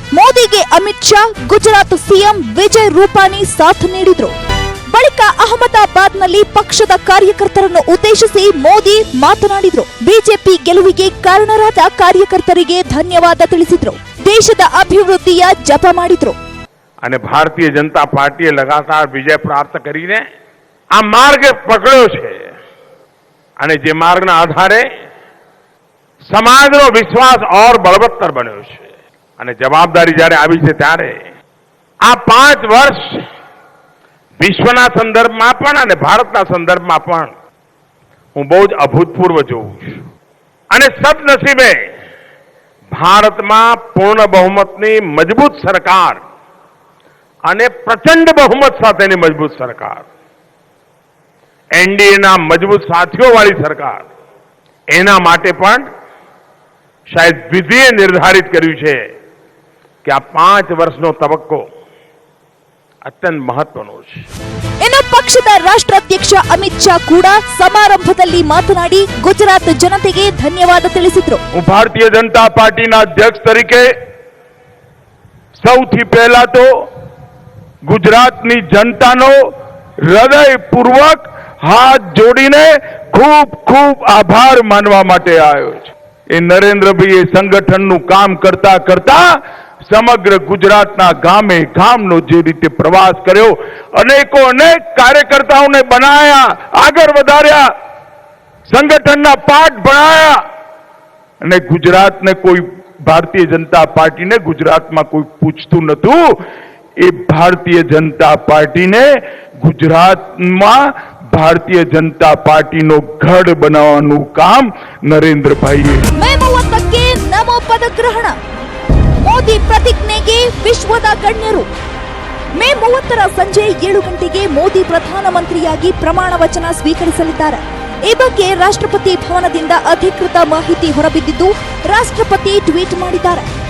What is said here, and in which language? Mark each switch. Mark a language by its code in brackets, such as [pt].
[kn] ಮೋದಿಗೆ ಅಮಿತ್ ಶಾ, ಗುಜರಾತ್ ಸಿಎಂ ವಿಜಯ್ ರೂಪಾನಿ ಸಾಥ್ ನೀಡಿದ್ರು. ಬಳಿಕ ಅಹಮದಾಬಾದ್ನಲ್ಲಿ ಪಕ್ಷದ ಕಾರ್ಯಕರ್ತರನ್ನು ಉದ್ದೇಶಿಸಿ ಮೋದಿ ಮಾತನಾಡಿದ್ರು. ಬಿಜೆಪಿ ಗೆಲುವಿಗೆ ಕಾರಣರಾದ ಕಾರ್ಯಕರ್ತರಿಗೆ ಧನ್ಯವಾದ ತಿಳಿಸಿದ್ರು. ದೇಶದ ಅಭಿವೃದ್ಧಿಯ ಜಪ ಮಾಡಿದ್ರು. [gu] અને ભારતીય જનતા પાર્ટીએ લગાતાર વિજય પ્રાપ્ત કરીને આ માર્ગ પકડ્યો છે અને જે માર્ગના આધારે સમાજનો વિશ્વાસ ઓર બળવત્તર બન્યો છે અને જવાબદારી જ્યારે આવી છે ત્યારે આ 5 વર્ષ વિશ્વના સંદર્ભમાં પણ અને ભારતના સંદર્ભમાં પણ હું બહુ જ અભૂતપૂર્વ જોઉં છું અને સદનસીબે ભારતમાં પૂર્ણ બહુમતની મજબૂત સરકાર અને પ્રચંડ બહુમત સાથેની મજબૂત સરકાર, એનડીએના મજબૂત સાથીઓવાળી સરકાર, એના માટે પણ શાયદ વિધિએ નિર્ધારિત કર્યું છે કે આ 5 વર્ષનો તબક્કો ಅತ್ಯಂತ ಮಹತ್ವનો છે. [kn] ಇನ್ನು ಪಕ್ಷದ ರಾಷ್ಟ್ರಾಧ್ಯಕ್ಷ ಅಮಿತ್ ಶಾ ಕೂಡ ಸಮಾರಂಭದಲ್ಲಿ ಮಾತನಾಡಿ ಗುಜರಾತ್ ಜನತೆಗೆ ಧನ್ಯವಾದ ತಿಳಿಸಿದ್ರು. [gu] ભારતીય જનતા પાર્ટીના અધ્યક્ષ તરીકે સૌથી પહેલા તો ગુજરાતની જનતાનો હૃદયપૂર્વક હાથ જોડીને ખૂબ ખૂબ આભાર માનવા માટે આવ્યો છું. એ નરેન્દ્રભાઈએ સંગઠનનું કામ કરતા કરતા સમગ્ર ગુજરાતના ગામે ગામનો જે રીતે પ્રવાસ કર્યો, અનેકો અનેક કાર્યકર્તાઓને બનાયા, આગળ વધાર્યા, સંગઠનના પાઠ ભણાયા અને ગુજરાતને કોઈ ભારતીય જનતા પાર્ટીને ગુજરાતમાં કોઈ પૂછતું નતું. એ ભારતીય જનતા પાર્ટીને ગુજરાતમાં ભારતીય જનતા પાર્ટીનો ગઢ બનાવવાનું કામ નરેન્દ્રભાઈએ. [kn] ಮೇ 30ಕ್ಕೆ ನಮೋ ಪದಗ್ರಹಣ, ಮೋದಿ ಪ್ರತಿಜ್ಞೆಗೆ ವಿಶ್ವದ ಗಣ್ಯರು. ಮೇ 30ರ ಸಂಜೆ 7 ಗಂಟೆಗೆ ಮೋದಿ ಪ್ರಧಾನಮಂತ್ರಿಯಾಗಿ ಪ್ರಮಾಣ ವಚನ ಸ್ವೀಕರಿಸಲಿದ್ದಾರೆ. ಈ ಬಗ್ಗೆ ರಾಷ್ಟ್ರಪತಿ ಭವನದಿಂದ ಅಧಿಕೃತ ಮಾಹಿತಿ ಹೊರಬಿದ್ದಿದ್ದು, ರಾಷ್ಟ್ರಪತಿ ಟ್ವೀಟ್ ಮಾಡಿದ್ದಾರೆ.